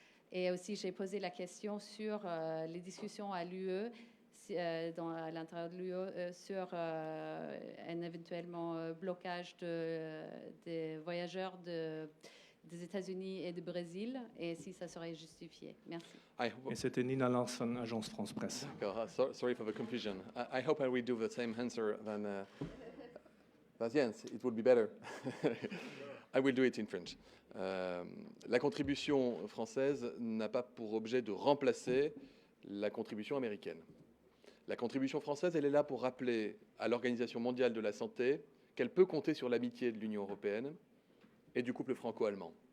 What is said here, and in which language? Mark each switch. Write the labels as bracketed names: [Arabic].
[French] Et aussi, j'ai posé la question sur les discussions à l'UE, à l'intérieur de l'UE, sur un éventuellement blocage des voyageurs des États-Unis et du Brésil, et si ça serait justifié. Merci. Et c'était Nina Larson, Agence France Presse. [English] Sorry for the confusion. I hope I will do the same answer than Jens. It would be better. I will do it in French. [French] La contribution française n'a pas pour objet de remplacer la contribution américaine. La contribution française, elle est là pour rappeler à l'Organisation mondiale de la santé qu'elle peut compter sur l'amitié de l'Union européenne et du couple franco-allemand.